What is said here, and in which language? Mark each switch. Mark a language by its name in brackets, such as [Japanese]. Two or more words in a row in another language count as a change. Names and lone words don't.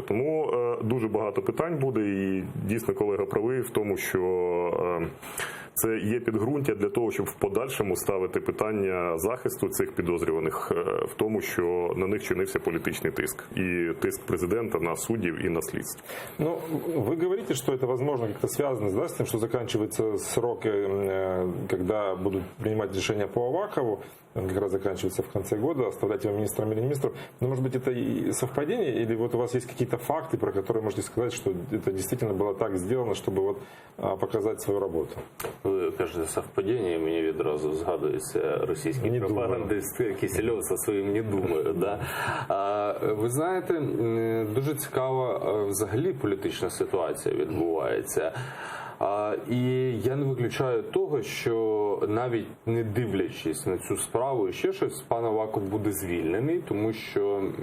[Ukrainian] Тому дуже багато питань буде, і дійсно колега правий в тому, що це є підґрунтя для того, щоб в подальшому ставити питання захисту цих підозрюваних в тому, що на них чинився політичний тиск. І тиск президента на суддів [Russian] и на следствие. Ну, вы говорите, что это, возможно, как-то связано, да, с тем, что заканчивается срок, когда будут принимать решения по Авакову, он как раз заканчивается в конце года, оставлять его министром или министром. Но, может быть, это и совпадение, или вот у вас есть какие-то факты, про которые можете сказать, что это действительно было так сделано, чтобы вот показать свою работу? [Ukrainian] Ви кажете совпадіння, і мені відразу згадується російський пропагандист Кисельов зі своїм «не думаю». Да? Ви знаєте, дуже цікава взагалі політична ситуація відбувається. І я не виключаю того, що навіть не дивлячись на цю справу і ще щось, пан Аваков буде звільнений, тому що,